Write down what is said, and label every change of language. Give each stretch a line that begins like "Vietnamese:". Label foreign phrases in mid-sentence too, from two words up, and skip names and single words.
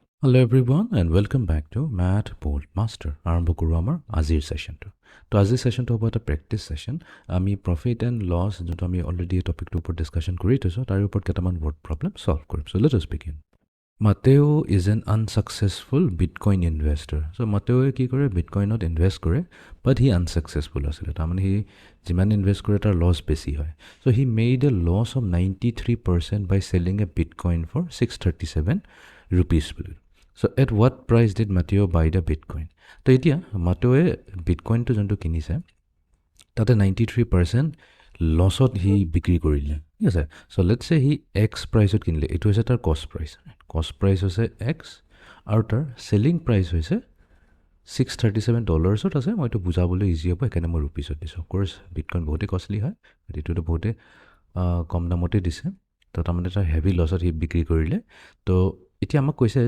English: Hello everyone and welcome back to MATHBOLTMASTER.
Assamese: আৰম্ভ কৰোঁ আমাৰ আজিৰ সেশনটো। তো আজিৰ সেশনটো হ'ব এটা
English: practice session.
Assamese: আমি
English: profit and loss
Assamese: যোনটো আমি অলৰেডি এই টপিকটোৰ ওপৰত ডিছকাশ্যন কৰি থৈছোঁ তাৰ ওপৰত কেইটামান
English: word problem
Assamese: সলভ কৰিম।
English: so let us begin. Mateo is an unsuccessful Bitcoin investor.
Assamese: So Mateoয়ে কি কৰে বিটকইনত ইনভেষ্ট কৰে
English: but he unsuccessful
Assamese: আছিলে তাৰমানে হি যিমান ইনভেষ্ট কৰে তাৰ লছ বেছি হয়
English: so he made a loss of 93% by selling a Bitcoin for 637 rupees. So at what price did Mateo buy the Bitcoin?
Assamese: তো এতিয়া Mateoয়ে বিটকইনটো যোনটো কিনিছে তাতে 93% লছত হি বিক্ৰী কৰিলে ঠিক আছে
English: so let's say he x
Assamese: প্ৰাইচত কিনিলে এইটো হৈছে তাৰ
English: cost price
Assamese: হৈছে এক্স আৰু তাৰ
English: selling price
Assamese: হৈছে $637 আছে মই এইটো বুজাবলৈ ইজি হ'ব সেইকাৰণে মই ৰুপিছত দিছোঁ
English: of course Bitcoin
Assamese: বহুতেই কষ্টলি হয় এইটোতো বহুতেই কম দামতে দিছে তো তাৰমানে তাৰ হেভি লছত হি বিক্ৰী কৰিলে তো এতিয়া আমাক কৈছে